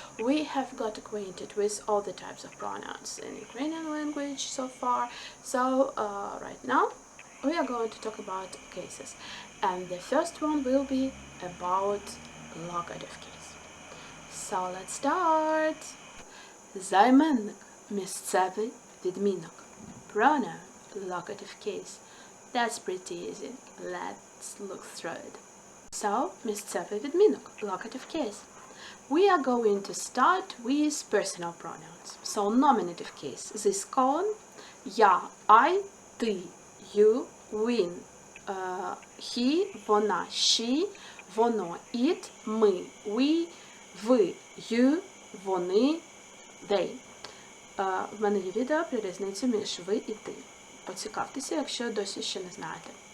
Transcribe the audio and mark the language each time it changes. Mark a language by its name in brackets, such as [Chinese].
[English] We have got acquainted with all the types of pronouns in Ukrainian language so far, so right now we are going to talk about cases, and the first one will be about locative case. So let's start. [Ukrainian] Займенник – місцевий відмінок. [English] Pronoun – locative case. That's pretty easy. Let's look through it. So, [Ukrainian] місцевий відмінок [English] – locative case. We are going to start with personal pronouns. So, nominative case. This column – я, I, ти, you, він, he, вона, she, воно, it, ми, we, ви, you, вони, they. [Ukrainian] В мене є відео про різницю між ви і ти. Поцікавтеся, якщо досі ще не знаєте.